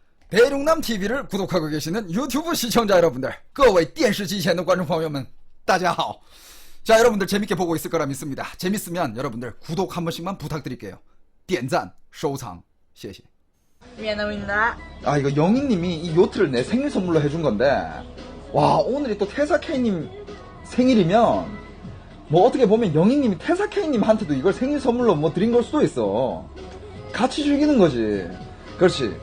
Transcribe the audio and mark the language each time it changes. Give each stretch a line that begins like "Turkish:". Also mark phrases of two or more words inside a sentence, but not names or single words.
Korean: 대륙남 TV를 구독하고 계시는 유튜브 시청자 여러분들,
Chinese: 各位电视机前的观众朋友们大家好.
Korean: 자, 여러분들 재밌게 보고 있을 거라 믿습니다. 재밌으면 여러분들 구독 한 번씩만 부탁드릴게요.
Chinese: 点赞收藏谢谢.
Korean: 미안합니다. 아, 이거 영희님이 이 요트를 내 생일 선물로 해준 건데, 와, 오늘이 또 태사K님 생일이면, 뭐 어떻게 보면 영희님이 태사K님한테도 이걸 생일 선물로 뭐 드린 걸 수도 있어. 같이 즐기는 거지. 그렇지.